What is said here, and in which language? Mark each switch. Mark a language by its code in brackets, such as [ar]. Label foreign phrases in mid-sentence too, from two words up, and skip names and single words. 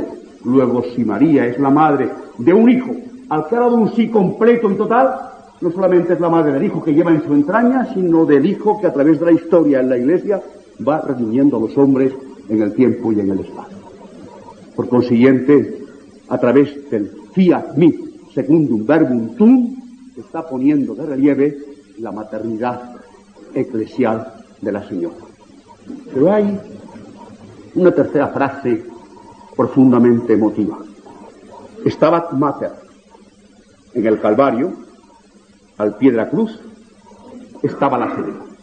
[es] Luego, si María es la madre de un hijo al que ha dado un sí completo y total, no solamente es la madre del hijo que lleva en su entraña, sino del hijo que a través de la historia en la Iglesia va redimiendo a los hombres en el tiempo y en el espacio. Por consiguiente, a través del [la] fiat mi secundum verbum tuum, [es] está poniendo de relieve la maternidad eclesial de la Señora. Pero hay una tercera frase profundamente emotiva. [la] Stabat Mater. [es] En el Calvario, al pie de la cruz, estaba la Señora.